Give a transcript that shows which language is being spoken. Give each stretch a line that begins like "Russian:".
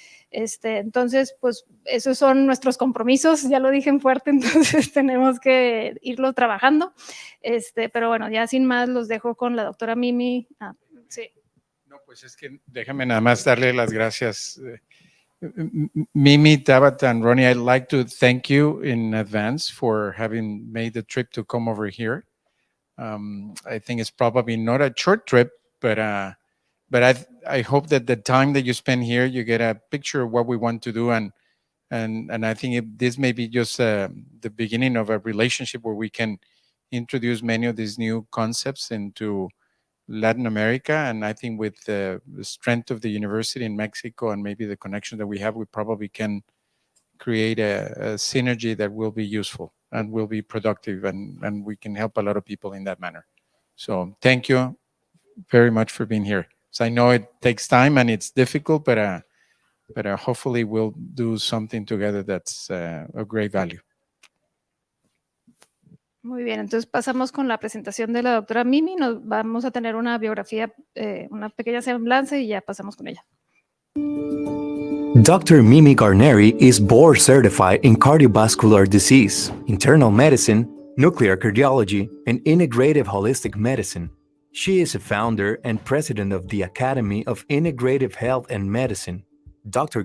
Spanish: Entonces, pues esos son nuestros compromisos, ya lo dije en fuerte, entonces tenemos que irlo trabajando, pero bueno, ya sin más los dejo con la doctora Mimi. Sí. No, pues es que déjame nada más darle las gracias.
English: Mimi, Tabata, and Ronnie, I'd like to thank you in advance for having made the trip to come over here. I think it's probably not a short trip, but I hope that the time that you spend here, you get a picture of what we want to do, and I think this may be just the beginning of a relationship where we can introduce many of these new concepts into Latin America. And I think with the strength of the university in Mexico and maybe the connection that we have, we probably can create a synergy that will be useful and will be productive, and we can help a lot of people in that manner. So thank you very much for being here. So I know it takes time and it's difficult, but hopefully we'll do something together that's of great value.
Spanish: Muy bien, entonces pasamos con la presentación de la doctora Mimi. Vamos a tener una biografía, una pequeña semblanza y ya pasamos con ella.
English: Dr. Mimi Garneri is board certified in cardiovascular disease, internal medicine, nuclear cardiology, and integrative holistic medicine. She is a founder and president of the Academy of Integrative Health and Medicine. Dr.